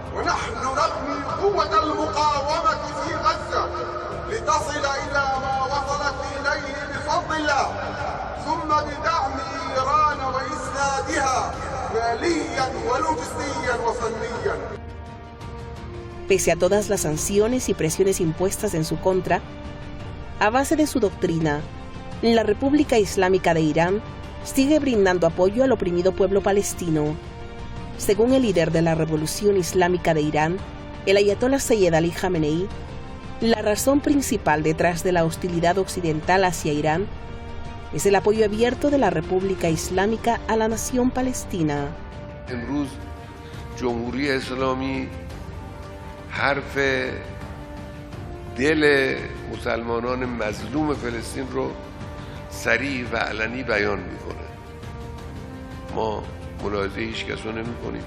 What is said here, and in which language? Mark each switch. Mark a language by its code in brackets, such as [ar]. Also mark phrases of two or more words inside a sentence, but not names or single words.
[es] Pese a todas las sanciones y presiones impuestas en su contra, a base de su doctrina, la República Islámica de Irán sigue brindando apoyo al oprimido pueblo palestino. Según el líder de la Revolución Islámica de Irán, el ayatolá Sayyed Ali Jamenei, la razón principal detrás de la hostilidad occidental hacia Irán es el apoyo abierto de la República Islámica a la nación palestina. [fa] امروز جمهوری اسلامی حرف دل مسلمانان مظلوم فلسطین رو صریح و علنی بیان میکنه. ما ملاحظه هیچ کس رو نمی کنیم.